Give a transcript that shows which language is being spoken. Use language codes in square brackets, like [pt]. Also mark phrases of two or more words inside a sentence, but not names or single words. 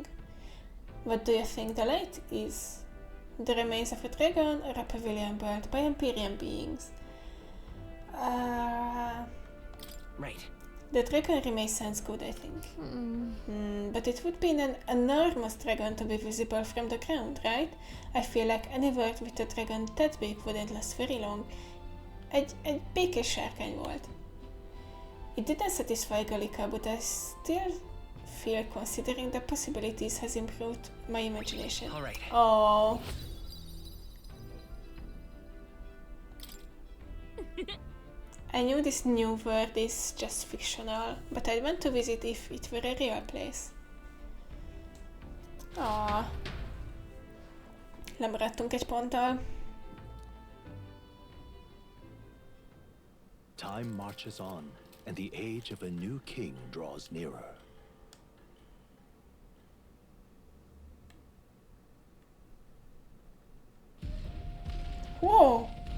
[en] What do you think the light is? The remains of a dragon or a pavilion built by Empyrean beings? Right. The dragon remains sounds good, I think. But it would be an enormous dragon to be visible from the ground, right? I feel like any world with a dragon that big wouldn't last very long. [hu] Egy békés sárkány volt. [en] It didn't satisfy Gallica, but I still feel considering the possibilities has improved my imagination. All right. Oh. I knew this new world is just fictional, but I'd want to visit if it were a real place. [hu] Lemaradtunk egy ponttal. [en] Time marches on, and the age of a new king draws nearer. Whoa!